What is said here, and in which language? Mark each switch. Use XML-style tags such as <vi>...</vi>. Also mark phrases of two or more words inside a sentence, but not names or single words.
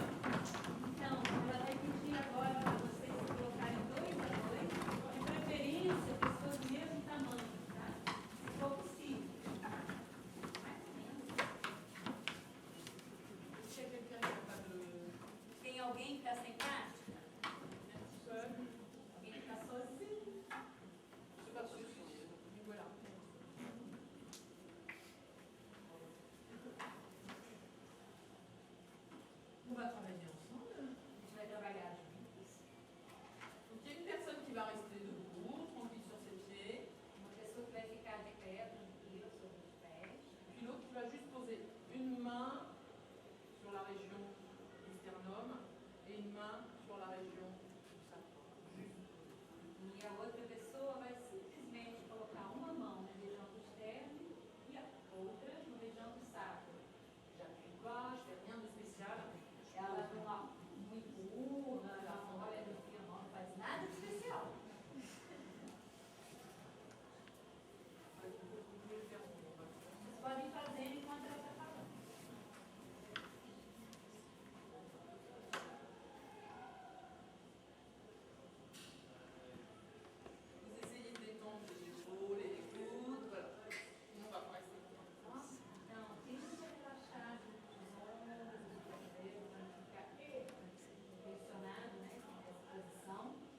<pt>Então, ela vai pedir agora para vocês se colocarem 2 a 2, de preferência pessoas do mesmo tamanho, tá? Se for possível. Mais ou menos.</pt> <fr>Est-ce qu'il y a quelqu'un qui n'a pas de...</fr> <pt>Tem alguém que está sem prática?</pt> <fr>seul?</fr> <pt>Alguém que está sozinho?</pt> <fr>C'est pas sûr, mais voilà. On va travailler ensemble.</fr> <pt>A gente vai trabalhar juntos.</pt> <fr>Donc il y a une personne qui va rester debout, tranquille sur ses pieds,</fr> <pt>Uma pessoa que vai ficar de pé, tranquila, sobre os pés.</pt> <fr>puis l'autre qui va juste poser une main sur la région du sternum et une main sur la région du sacrum. Juste.</fr> <pt>E a outra pessoa vai simplesmente colocar uma mão na região do externo e a outra na região do sacro.</pt> <fr>J'appuie pas, je fais rien de spécial.</fr> <pt>Ela não empurra, ela não olha no fio, não faz nada de especial.</pt> <fr>Vous pouvez le faire en groupe.</fr> <pt>Vocês podem fazer enquanto ela está falando.</pt> <fr>Vous essayez de détendre les épaules et les coudes, voilà. Nous, on va pas rester comme ça.</fr> <pt>Então, tenta relaxar os ombros, os cotovelos, para não ficar pressionado, né, nessa posição.</pt>